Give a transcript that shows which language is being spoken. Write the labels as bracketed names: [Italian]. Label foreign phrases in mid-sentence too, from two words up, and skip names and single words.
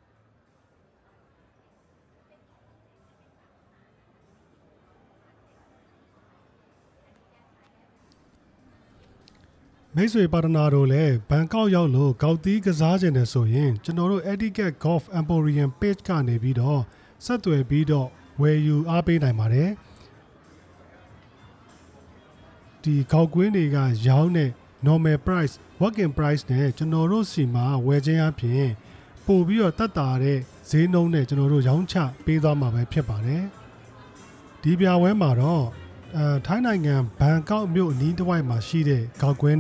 [Burmese] မိတ်ဆွေပါတနာတို့လည်းဘန်ကောက်ရောက်လို့ကောက်တီးကစားခြင်းနဲ့ဆိုရင်ကျွန်တော်တို့ Etiquette Golf Emporium page ကနေပြီးတော့ဆက်သွယ်ပြီးတော့ဝယ်ယူအားပေးနိုင်ပါတယ် ဒီကောက်ကွင်းတွေကရောင်းတဲ့ [English] normal price working price [Burmese] နဲ့ကျွန်တော်တို့စီမှာဝယ်ခြင်းအပြင်ပို့ပြီးတော့ တက်တာတဲ့ဈေးနှုန်းနဲ့ကျွန်တော်တို့ရောင်းချပေးသွားမှာပဲဖြစ်ပါတယ်ဒီပြပွဲမှာတော့ ထိုင်းနိုင်ငံဘန်ကောက်မြို့အနီးတစ်ဝိုက်မှာရှိတဲ့ကောက်ကွင်း